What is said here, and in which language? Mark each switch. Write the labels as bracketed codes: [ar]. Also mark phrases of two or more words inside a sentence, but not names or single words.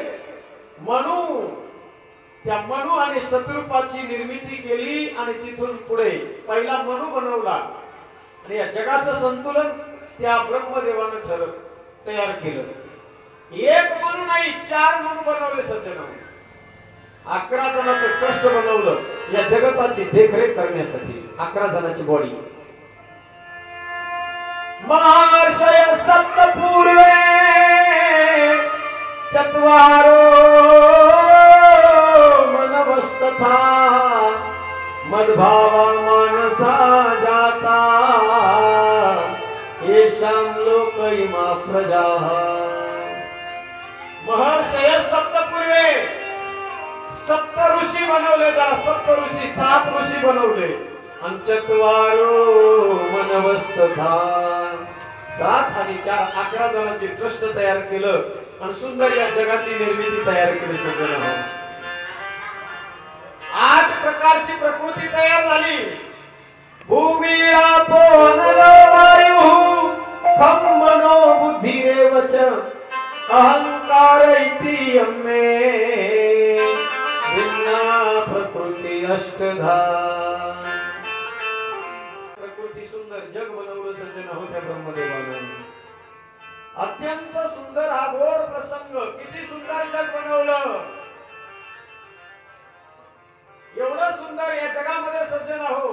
[mr] मनु, त्या मनु आणि शत्रुपाची निर्मिती केली आणि तिथून पुढे पहिला मनु बनवला आणि या जगाचं संतुलन त्या ब्रह्मदेवानं तयार केलं. एक मनु नाही, 4 मनु बनवले सज्जन. 11 जणांचं ट्रस्ट बनवलं या जगताची देखरेख करण्यासाठी. 11 जणांची बॉडी. [sa] महर्षय सप्तपूर्वे चत्वारो मनवस्तथा मद्भावा मानसा जाता येषां लोक इमा प्रजाः. महर्षय सप्तपूर्वे, [mr] सप्त ऋषी बनवले. त्या सप्त ऋषी 7 ऋषी बनवले आणि [sa] चत्वारो मनवस्तथा [mr] 7 आणि 4 11 जणांची ट्रस्ट तयार केलं आणि सुंदर या जगाची निर्मिती तयार केली. सज्जन 8 प्रकारची प्रकृती तयार झाली. [sa] भूमी आपो नल वायु खम मनो बुद्धिरेव च अहंकार इति यमे भिन्ना प्रकृती अष्टधा. [mr] प्रकृती सुंदर जग बनवलं सज्जन हो त्या ब्रह्मदेवानं. अत्यंत सुंदर हा गोड प्रसंग. किती सुंदर जग बनवलं. एवढं सुंदर या जगामध्ये सज्जन हो.